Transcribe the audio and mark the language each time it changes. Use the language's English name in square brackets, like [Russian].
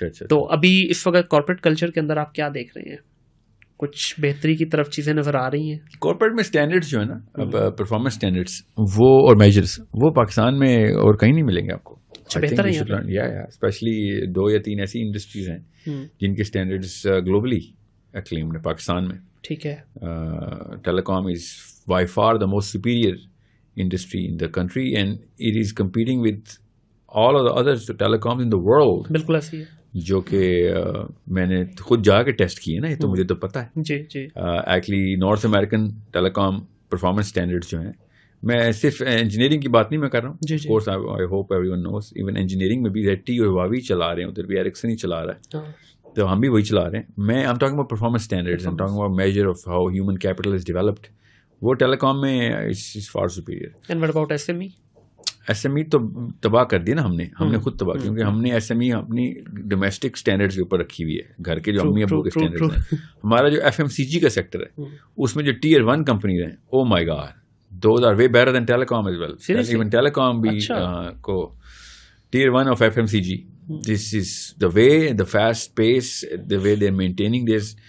[Urdu] تو ابھی اس وقت کارپوریٹ کلچر کے اندر آپ کیا دیکھ رہے ہیں؟ کچھ بہتری کی طرف چیزیں نظر آ رہی ہیں؟ کارپوریٹ میں اسٹینڈرڈس جو ہے نا, پرفارمنس اسٹینڈرڈس وہ اور میجرس, وہ پاکستان میں اور کہیں نہیں ملیں گے آپ کو. بہتر ہے اسپیشلی 2 یا 3 ایسی انڈسٹریز ہیں جن کے اسٹینڈرڈس گلوبلی ایکلیمڈ ہے پاکستان میں. ٹھیک ہے. [English] Telecom is by far the most superior industry in the country and it is competing with all of the other telecoms in the world. [Urdu] بالکل ایسی ہے. جو کہ میں نے خود جا کے ٹیسٹ کیے نا, یہ تو مجھے تو پتا ہے. جی ایکچولی نارتھ امریکن ٹیلی کام پرفارمنس اسٹینڈرڈ جو ہیں, میں صرف انجینئرنگ کی بات نہیں میں کر رہا ہوں. [English] of course I hope everyone knows, [Urdu] even engineering میں بھی ZTE اور ہواوی چلا رہے ہیں, ادھر بھی ایرکسن ہی چلا رہا ہے, تو ہم بھی وہی چلا رہے ہیں. [English] میں I'm talking about performance standards, I'm talking about measure of how human capital is developed. [Urdu] وہ ٹیلی کام میں [English] is far superior. And what about SME? [Urdu] SME تو تباہ کر دیا نا ہم نے خود تباہ, کیونکہ ہم نے SME اپنی ڈومیسٹک اسٹینڈرڈز کے اوپر رکھی ہوئی ہے, گھر کے جو امی ابو کے اسٹینڈرڈز ہیں. ہمارا جو FMCG کا سیکٹر ہے اس میں جو Tier 1 کمپنیز ہیں, [English] oh my god, those are way better than telecom as well. Even telecom [Urdu] بھی کو [English] Tier 1 of FMCG. This is the way, the fast pace, the way they're maintaining this.